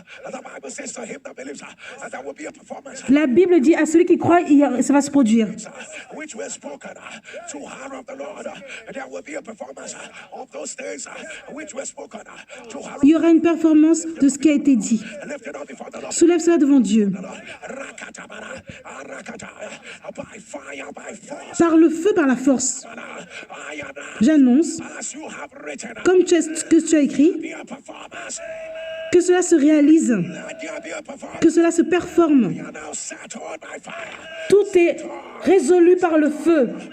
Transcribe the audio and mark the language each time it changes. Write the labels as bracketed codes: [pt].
[en] The Bible says to him that believes there will be a performance [fr] La Bible dit à celui qui croit, ça va se produire. [en] which was spoken to her of the Lord. There will be a performance of those things which were spoken to her. [fr] Il y aura une performance de ce qui a été dit. [en] Lift it up before the Lord. [fr] Soulève cela devant Dieu. [en] By fire, by force. [fr] Par le feu, par la force. J'annonce, [en] As you have written, [fr] comme que tu as écrit, [en] be a performance. [fr] que cela se réalise, [en] Let there be a performance. [fr] que cela se performe. [en] You are now settled by fire. [fr] Tout est résolu par le feu.